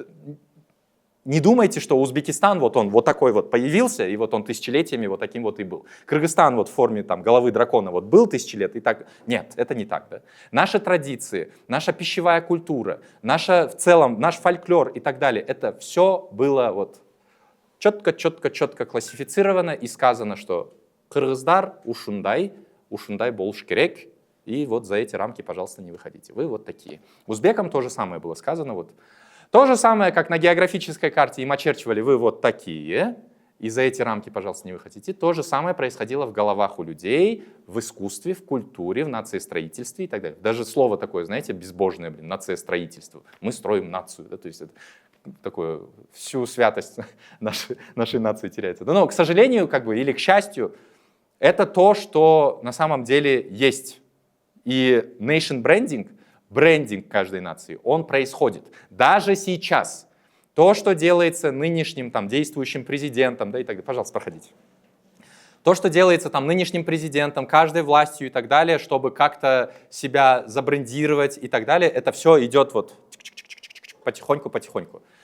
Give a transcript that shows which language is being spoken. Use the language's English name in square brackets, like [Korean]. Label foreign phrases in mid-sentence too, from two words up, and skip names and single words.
[Russian] Не думайте, что Узбекистан, вот он вот такой вот появился, и вот он тысячелетиями вот таким вот и был. Кыргызстан вот в форме там головы дракона вот был 1000 лет, и так. Нет, это не так, да. Наши традиции, наша пищевая культура, в целом наш фольклор и так далее, это все было вот четко классифицировано и сказано, что [Kyrgyz] кыргыздар ушундай болуш керек, [Russian] и вот за эти рамки, пожалуйста, не выходите. Вы вот такие. Узбекам то же самое было сказано. Вот. То же самое, как на географической карте им очерчивали, вы вот такие, и за эти рамки, пожалуйста, не выходите. То же самое происходило в головах у людей, в искусстве, в культуре, в нациестроительстве и так далее. Даже слово такое, знаете, безбожное, нациестроительство. Мы строим нацию, да, то есть это такое, всю святость нашей нации теряется. Но, к сожалению, как бы, или к счастью, это то, что на самом деле есть. [English] И nation branding, [Russian] брендинг каждой нации, он происходит. Даже сейчас. То, что делается нынешним там, действующим президентом, да, и так далее. Пожалуйста, проходите. То, что делается там, нынешним президентом, каждой властью и так далее, чтобы как-то себя забрендировать и так далее, это все идет вот потихоньку.